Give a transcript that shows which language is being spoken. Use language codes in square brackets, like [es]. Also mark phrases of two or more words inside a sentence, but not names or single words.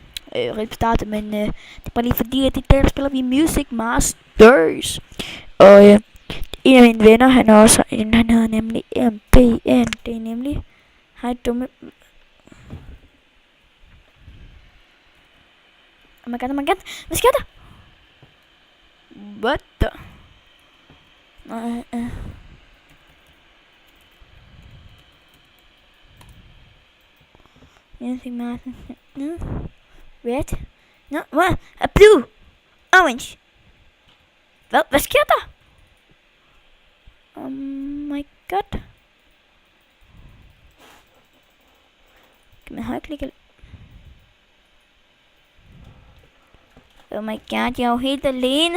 [da] Rigtig startet, men det er bare lige fordi, at i dag spiller vi Music Masters. Og en af mine venner, han hedder nemlig MBN. Det er nemlig... Hej dumme... [en] Oh my god. [da] Hvad sker der? [en] What the... Music Masters... Red? No, what? A blue! Orange! [da] Hvad sker der? [en] Oh my god. [da] Kan man højklikke? [en] Oh my god, [da] jeg er jo helt alene.